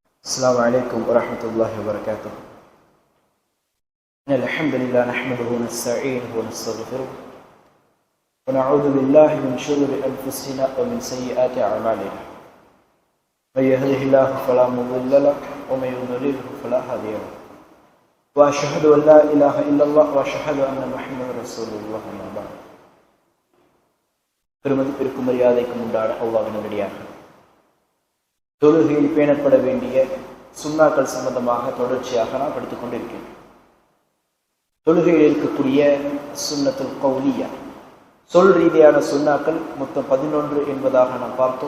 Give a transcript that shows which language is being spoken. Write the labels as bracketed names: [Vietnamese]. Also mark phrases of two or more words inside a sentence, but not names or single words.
[Arabic] السلام عليكم ورحمة الله وبركاته. الحمد لله نحمده ونستعينه ونستغفره ونعوذ بالله من شرور أنفسنا ومن سيئات أعمالنا. من يهده الله فلا مضل له ومن يضلله فلا هادي له. وأشهد أن لا إله إلا الله وأشهد أن محمدا رسول الله. أما بعد. [Tamil] பெருமதிப்பிற்கும் மரியாதைக்கும் உண்டான அல்லாஹ்வின் நல்லடியார்களே, தொழுகையில் பேணப்பட வேண்டிய சுன்னாக்கள் சம்பந்தமாக தொடர்ச்சியாக நான் படித்துக் கொண்டிருக்கிறேன். தொழுகையில் இருக்கக்கூடிய [Arabic] سنة القولية, [Tamil] சொல் ரீதியான சுன்னாக்கள் மொத்தம் 11 என்பதாக நாம் பார்த்தோம்.